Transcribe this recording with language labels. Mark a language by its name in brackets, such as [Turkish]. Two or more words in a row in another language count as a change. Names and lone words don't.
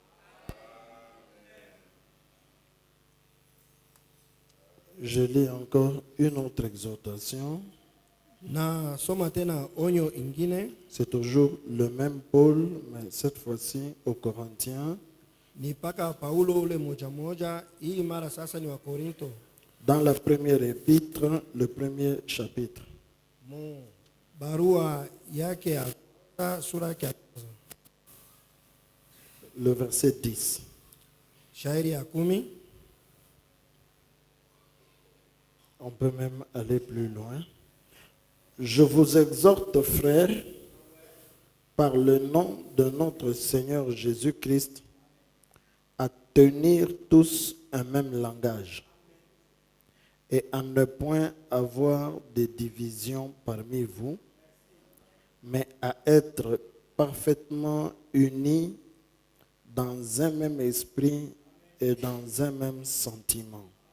[French] Je lis encore une autre exhortation. [Swahili] Na soma tena onyo ingine. [French] C'est toujours le même Paul, mais cette fois-ci aux Corinthiens. [Swahili] Ni paka Paulo ule moja moja, hii mara sasa ni wa Korinto. [French] Dans la première épître, le premier chapitre. [Swahili] Mu barua yake ya sura ya kwanza. [French] Le verset 10. [Swahili] Shairi ya 10. [French] On peut même aller plus loin. Je vous exhorte, frères, par le nom de notre Seigneur Jésus-Christ, à tenir tous un même langage et à ne point avoir de divisions parmi vous, mais à être parfaitement unis dans un même esprit et dans un même sentiment.